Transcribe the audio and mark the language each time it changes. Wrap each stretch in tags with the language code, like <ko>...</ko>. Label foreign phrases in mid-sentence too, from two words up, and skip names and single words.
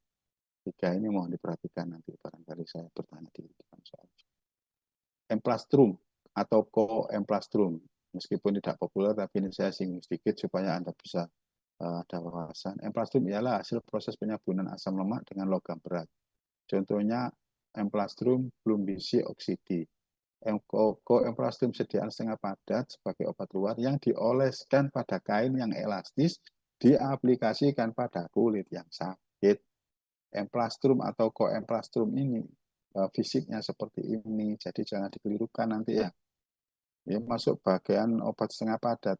<id>Tiga ini mohon diperhatikan nanti barangkali saya bertanya di depan soal. Emplastrum atau koemplastrum. Meskipun tidak populer, tapi ini saya singgung sedikit supaya Anda bisa ada wawasan. Emplastrum ialah hasil proses penyabunan asam lemak dengan logam berat. Contohnya</id> <la>emplastrum plumbisi oksidi.</la> <id>Koemplastrum sediaan setengah padat sebagai obat luar yang dioleskan pada kain yang elastis, diaplikasikan pada kulit yang sakit. Emplastrum atau koemplastrum ini fisiknya seperti ini, jadi jangan dikelirukan nanti ya. Ini masuk bagian obat setengah padat.</id>